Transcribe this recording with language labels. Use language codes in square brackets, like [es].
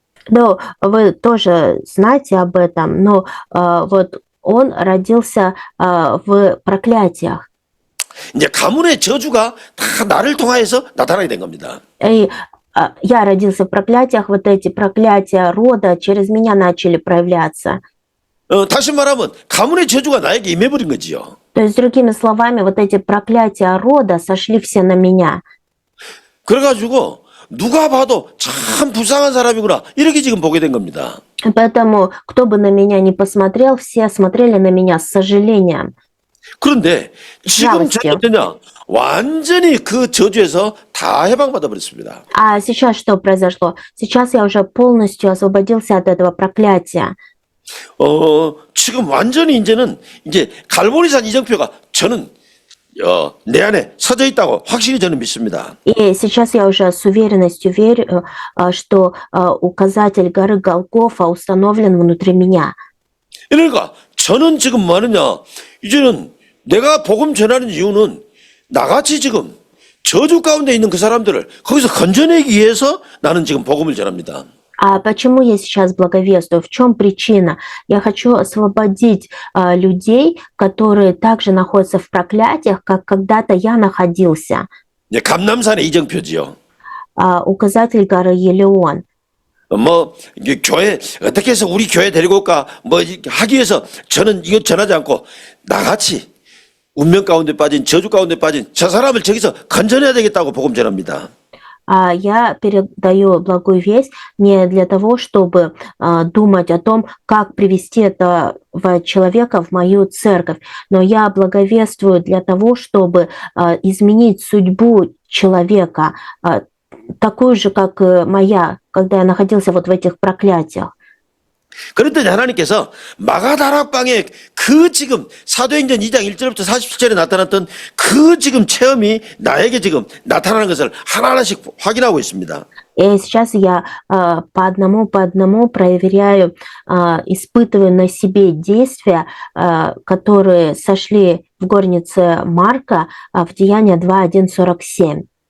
[ru] Ну, вы тоже знаете об этом, но вот он родился в проклятиях. [ko] 이제 가문의 저주가 다 나를 통하여서 나타나게 된 겁니다. [ru] И я родился в проклятиях, вот эти проклятия рода через меня начали проявляться. [ko] 다시 말하면 가문의 저주가 나에게 임해버린 거지요. [ru] То есть, другими словами, вот эти проклятия рода сошли все на меня. [ko] 그래가지고 누가 봐도 참 불쌍한 사람이구나 이렇게 지금 보게 된 겁니다. [ru] Поэтому, кто бы на меня ни посмотрел, все смотрели на меня с сожалением. [ko] 그런데 지금 저는 어떠냐? 완전히 그 저주에서 다 해방받아 버렸습니다. [ru] А сейчас что произошло? Сейчас я уже полностью освободился от этого проклятия. [ko] 지금 완전히 이제 갈보리산 이정표가 저는 내 안에 서져 있다고 확실히 저는 믿습니다. [ru] И сейчас я уже с уверенностью верю, что указатель горы Голгофа установлен внутри меня. [ko] 그러니까 저는 지금 뭐 하느냐? 이제는 내가 복음 전하는 이유는 나같이 지금 저주 가운데 있는 그 사람들을 거기서 건져내기 위해서 나는 지금 복음을 전합니다. [ru] А почему я сейчас благовествую? В чем причина? Я хочу освободить людей, которые также находятся в проклятиях, как когда-то я находился. [ko] 감남산의 이정표지요. [ru] Указатель горы Елеон. [ko] 이게 교회 어떻게 해서 우리 교회 데리고 올까 하기 위해서 저는 이거 전하지 않고 나같이 운명 가운데 빠진 저주 가운데 빠진 저 사람을 저기서 건져내야 되겠다고 복음 전합니다. [ru] Я передаю благую весть не для того, чтобы думать о том, как привести этого человека в мою церковь, но я благовествую для того, чтобы изменить судьбу человека, такую же, как моя, когда я находился вот в этих проклятиях. [ko] 그랬더니 하나님께서 마가다락방에 그 지금 사도행전 2장 1절부터 47절에 나타났던 그 지금 체험이 나에게 지금 나타나는 것을 하나하나씩 확인하고 있습니다. [ru] И сейчас я по одному проверяю, испытываю на себе действия, которые сошли в горнице Марка в Деяния 2:1-47.